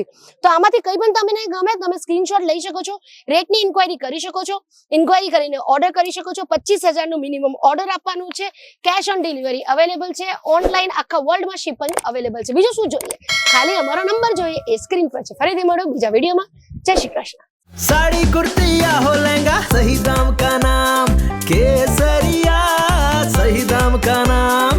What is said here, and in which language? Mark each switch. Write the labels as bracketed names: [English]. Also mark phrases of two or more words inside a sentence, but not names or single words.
[Gujarati] તો આમાંથી કઈ પણ તમને ગમે, તમે સ્ક્રીનશોટ લઈ શકો છો, રેટની ઇન્ક્વાયરી કરી શકો છો, ઇન્ક્વાયરી કરીને ઓર્ડર કરી શકો છો. 25,000 નું [English] minimum order [Gujarati] આપવાનું છે. [English] Cash on delivery [Gujarati] અવેલેબલ છે. ઓનલાઈન આખા વર્લ્ડમાં [English] shipping available [Gujarati] છે. બીજું શું જોઈએ, ખાલી અમારો નંબર જોઈએ, એ સ્ક્રીન પર છે. ફરીથી મળો બીજા વિડીયોમાં. [Hindi] जय श्री कृष्ण. साड़ी कुर्ती या हो लहंगा, सही दाम का नाम केसरिया, सही दाम का नाम.